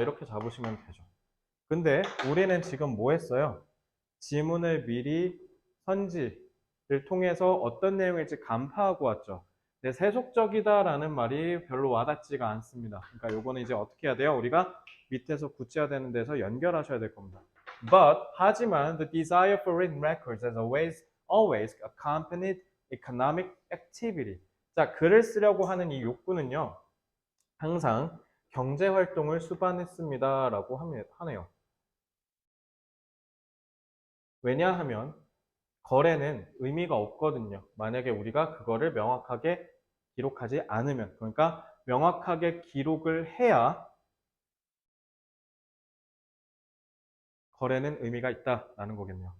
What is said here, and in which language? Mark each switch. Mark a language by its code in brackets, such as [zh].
[ko] 이렇게 잡으시면 되죠. 근데 우리는 지금 뭐 했어요? 지문을 미리 선지를 통해서 어떤 내용일지 간파하고 왔죠. 근데 세속적이다라는 말이 별로 와닿지가 않습니다. 그러니까 요거는 이제 어떻게 해야 돼요? 우리가 밑에서 구체화되는 데서 연결하셔야 될 겁니다. [en] 하지만 the desire for written records has always accompanied economic activity. [ko] 자, 글을 쓰려고 하는 이 욕구는요. 항상 경제 활동을 수반했습니다라고 하네요. 왜냐하면 거래는 의미가 없거든요. 만약에 우리가 그거를 명확하게 기록하지 않으면, 그러니까 명확하게 기록을 해야 거래는 의미가 있다라는 거겠네요.